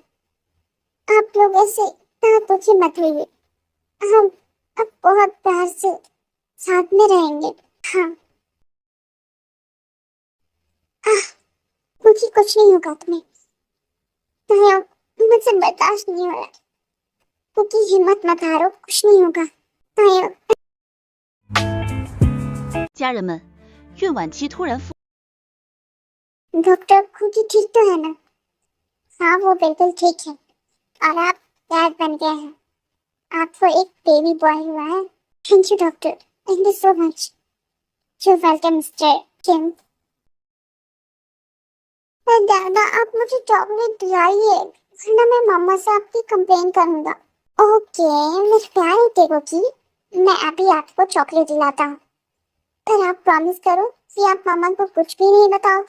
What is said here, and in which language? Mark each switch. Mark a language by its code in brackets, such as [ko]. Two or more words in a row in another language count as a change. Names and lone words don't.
[hi] आप लोग ऐसे इतना दुखी मत होइए, हम अब बहुत प्यार से साथ में रहेंगे। हाँ कुकी, कुछ नहीं होगा तुम्हें, तुम्हें अब मुझसे बर्दाश्त नहीं हो रहा। कुकी हिम्मत मत हारो, कुछ नहीं होगा। [zh] 家人们，孕晚期突然腹 [hi] डॉक्टर, कुकी ठीक तो है ना? हाँ वो बिल्कुल ठीक है, और आप डैड बन गए हैं, आपको एक [en] baby boy [hi] हुआ है। [en] Thank you doctor, Thank you so much. You welcome Mister Kim. [hi] दादा, आप मुझे चॉकलेट दिलाइए, वरना मैं मम्मा से आपकी कंप्लेन करूंगा। ओके मेरे प्यारे टेगो की, मैं अभी आपको चॉकलेट दिलाता हूँ, पर आप प्रॉमिस करो कि आप मामा को कुछ भी नहीं बताओगे।